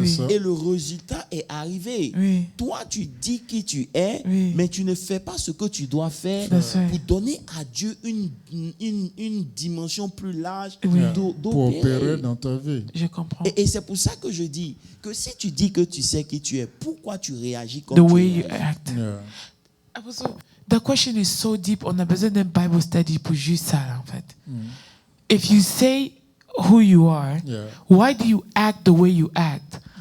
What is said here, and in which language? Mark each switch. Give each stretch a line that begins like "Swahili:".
French: Et le résultat est arrivé. Toi, tu dis qui tu es, mais tu ne fais pas ce que tu dois faire pour donner à Dieu une dimension plus large pour opérer dans ta vie. Je comprends. Et c'est pour ça que je dis que si tu dis que tu sais qui tu es, pourquoi tu réagis comme
English: The
French: tu
English: way you
French: réagis?
English: act. Apostle, the question is so deep.
French: On a besoin d'un Bible study pour juste ça, en fait.
English: If you say who you are, why do you act the way you act?